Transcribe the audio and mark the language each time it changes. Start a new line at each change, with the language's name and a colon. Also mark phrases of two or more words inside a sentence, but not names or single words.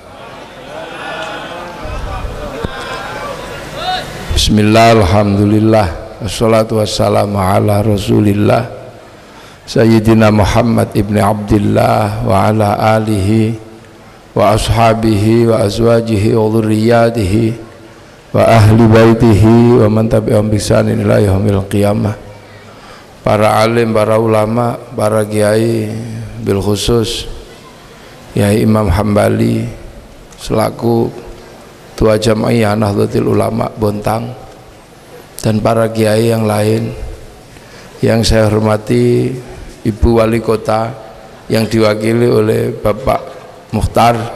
Arabic: بسم الله، الحمد لله، والصلاة والسلام على رسول الله سيدنا محمد بن عبد الله وعلى آله وأصحابه وأزواجه وذرياته وأهل بيته ومن تبعهم بإحسان إلى يوم القيامة.
Indonesian: Para alim, para ulama, para kiai,
Arabic: بالخصوص
Indonesian: Yai Imam Hambali selaku Tua Jamaiyah Nahdlatul Ulama Bontang, dan para kiai yang lain yang saya hormati, Ibu Wali Kota yang diwakili oleh Bapak Mukhtar,